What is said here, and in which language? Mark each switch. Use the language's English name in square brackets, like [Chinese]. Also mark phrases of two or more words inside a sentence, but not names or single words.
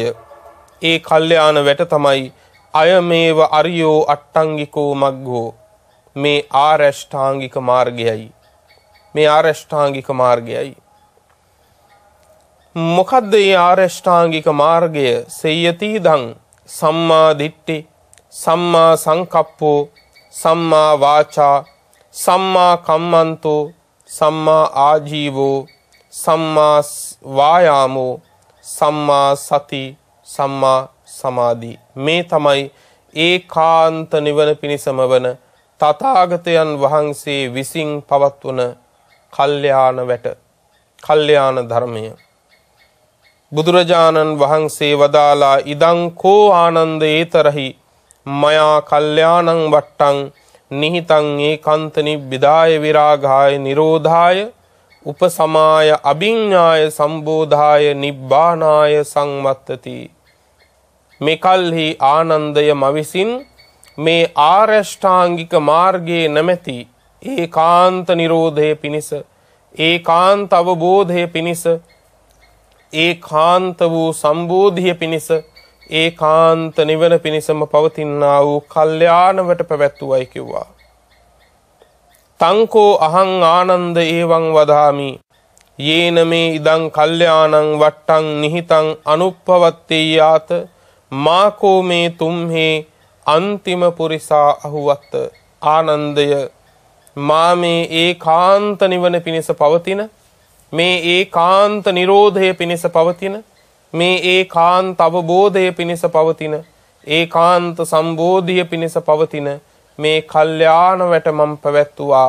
[Sinhala] ඒ කල්යාණ වැට තමයි [Pali] අයමේව අරියෝ අට්ටංගිකෝ මග්ගෝ, [Sinhala] මේ ආරෂ්ඨාංගික මාර්ගයයි. මේ ආරෂ්ඨාංගික මාර්ගයයි. මොකද්ද මේ ආරෂ්ඨාංගික මාර්ගය? [Pali] සේයති දං සම්මා දිට්ඨි, සම්මා සංකප්පෝ, සම්මා වාචා, සම්මා කම්මන්තෝ, සම්මා ආජීවෝ, සම්මා වායාමෝ, සම්මා සති, සම්මා සමාධි. [Sinhala] මේ තමයි ඒකාන්ත නිවන පිණිසම වන තථාගතයන් වහන්සේ විසින් පවත්වන කල්යාණ වැට, කල්යාණ ධර්මය. බුදුරජාණන් වහන්සේ වදාලා [Pali] ඉදං කෝ ආනන්ද ඒතරහි මයා කල්යාණං වට්ටං නිහිතං ඒකාන්ත නිබ්බිදාය විරාගාය නිරෝධාය උපසමාය අභිඤ්ඤාය සම්බෝධාය නිබ්බානාය සංවත්තති. [Sinhala] මෙකල්හි ආනන්දය මවිසින් මේ ආරෂ්ඨාංගික මාර්ගයේ නැමැති ඒකාන්ත නිරෝධය පිණිස, ඒකාන්ත අවබෝධය පිණිස, ඒකාන්ත වූ සම්බෝධිය පිණිස, ඒකාන්ත නිවන පිණිසම පවතිනා වූ කල්යාණවට පැවැත්වුවයි කිව්වා. [Pali] තංකෝ අහං ආනන්ද ඒවං වදාමි යේන මේ ඉදං කල්යාණං වට්ටං නිහිතං අනුප්පවත්තේයාත මාකෝ මේ තුම්හේ අන්තිම පුරිසා අහුවත්ත. [Sinhala] ආනන්දය, මා මේ ඒකාන්ත නිවන පිණිස පවතින, මේ ඒකාන්ත නිරෝධය පිණිස පවතින, මේ ඒකාන්ත අවබෝධය පිණිස පවතින, ඒකාන්ත සම්බෝධිය පිණිස පවතින මේ කල්යාණ වැට මම පැවැත්තුවා.